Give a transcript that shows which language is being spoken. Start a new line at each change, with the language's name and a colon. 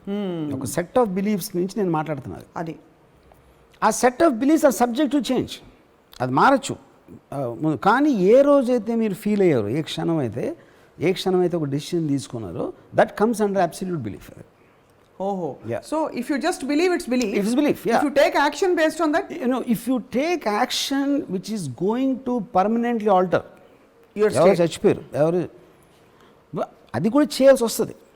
Telugu: అది ఒక set of beliefs నుంచి నేను మాట్లాడుతున్నాను. అది ఆ
English: set of beliefs are subject to change,
Telugu: అది మారచ్చు. కానీ ఏ రోజైతే మీరు ఫీల్ అయ్యారో, ఏ క్షణం అయితే ఒక డెసిషన్ తీసుకున్నారో,
English: That comes under absolute belief. ఓహో, so if you just believe it's belief. It's belief. If you take action based on that, if you take action which is going to permanently alter your
Telugu: ఎవరు చచ్చిపోయారు, ఎవరు అది కూడా చేయాల్సి వస్తుంది.